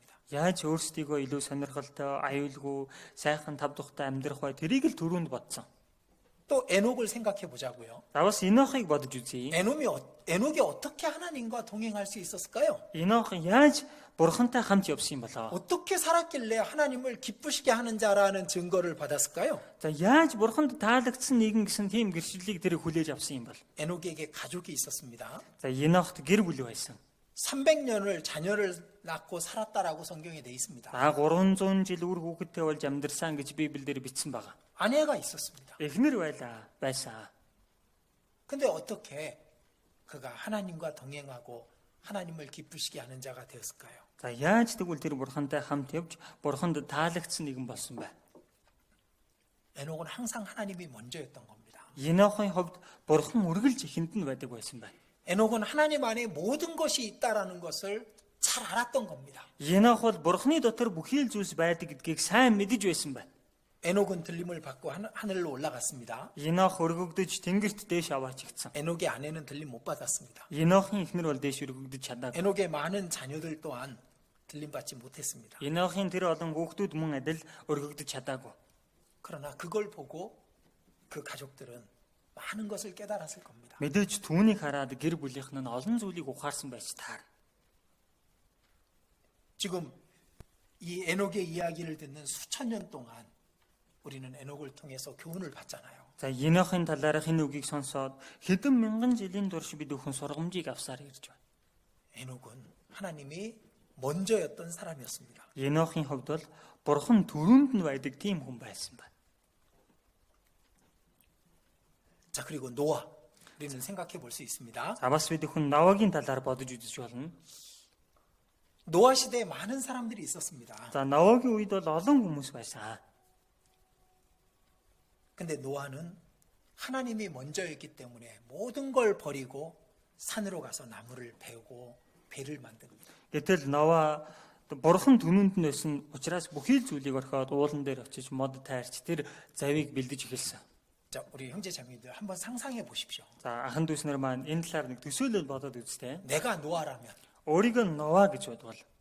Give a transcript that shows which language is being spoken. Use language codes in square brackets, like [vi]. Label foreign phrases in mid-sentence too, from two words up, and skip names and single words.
[mn] Яаж өөрсдийгөө илүү сонирхолтой, аюулгүй, сайхан тав тухтай амьдрах вэ? Тэрийг л түрүүнд бодсон. [ko] 또 에녹을 생각해 보자고요. [mn] За бас Енохыг бодож үзье. [ko] 에녹이 어떻게 하나님과 동행할 수 있었을까요? [mn] Енох яаж бурхантай хамт явсан юм болоо? [ko] 어떻게 살았길래 하나님을 기쁘시게 하는 자라는 증거를 받았을까요? [mn] За яаж бурханд таалагдсан нэгэн гэсэн тийм гэрчлэлийг тэр хүлээж авсан юм бол? [ko] 에녹에게 가족이 있었습니다. [mn] За Енохт гэр бүл байсан. [ko] 300년을 자녀를 낳고 살았다라고 성경에 돼 있습니다. [mn] За 300 жил үр хүүхэдтэй болж амьдарсан гэж Библиэлд бичсэн байгаа. [ko] 아내가 있었습니다. [mn] Эхнэр байсан. [ko] 근데 어떻게 그가 하나님과 동행하고 하나님을 기쁘시게 하는 자가 되었을까요? [mn] За яаж тэгвэл тэр бурхантай хамт явж бурханд таалагдсан нэгэн болсон бэ? [ko] 에녹은 항상 하나님이 먼저였던 겁니다. [mn] Енохын хувьд бурхан үргэлж ихэнд нь байдаг байсан байна. [ko] 에녹은 하나님 안에 모든 것이 있다라는 것을 잘 알았던 겁니다. [mn] Енох бол бурханы дотор бүхий л зүйлс байдаг гэдгийг сайн мэдэж байсан байна. [ko] 에녹은 들림을 받고 하늘로 올라갔습니다. [mn] Енох өргөгдөж тэнгэрт дээш аваачигдсан. [ko] 에녹의 아내는 들림 못 받았습니다. [mn] Енохын эхнэр бол дээш өргөгдөж чадаагүй. [ko] 에녹의 많은 자녀들 또한 들림 받지 못했습니다. [mn] Енохын тэр олон хүүхдүүд мөн адил өргөгдөж чадаагүй. [ko] 그러나 그걸 보고 그 가족들은 많은 것을 깨달았을 겁니다. [mn] Мэдээж түүнийг хараад гэр бүлийнх нь олон зүйлийг ухаарсан байж таар. [ko] 지금 이 에녹의 이야기를 듣는 수천 년 동안 우리는 에녹을 통해서 교훈을 받잖아요. [mn] За Енохын талаарх энэ үгийг сонсоод хэдэн мянган жилийн турш бид өхөн сургамжийг авсаар ирж байна. [ko] 에녹은 하나님이 먼저였던 사람이었습니다. [mn] Енохын хувьд бол бурхан түрүүнд нь байдаг тийм хүн байсан байна. [ko] 자, 그리고 노아. 우리는 생각해 볼 수 있습니다. [mn] За бас бид өхөн Новагийн талаар бодож үзэж болно. [ko] 노아 시대에 많은 사람들이 있었습니다. [mn] За Новагийн үед бол олон хүмүүс байсан. [ko] 근데 노아는 하나님이 먼저였기 때문에 모든 걸 버리고 산으로 가서 나무를 베고 배를 만듭니다. [mn] Гэтэл Нова бурхан түрүүнд нь байсан учраас бүхий л зүйлийг орхиод уулан дээр очиж мод тайрч тэр завийг бэлдэж эхэлсэн. [ko] 자, 우리 형제 자매들 한번 상상해 보십시오. [mn] За ахан дүүснэр маань энэ талаар нэг төсөөлөл бодоод үзтээ. [ko] 내가 노아라면 [mn] Өөрийгөө Нова гэж бодвол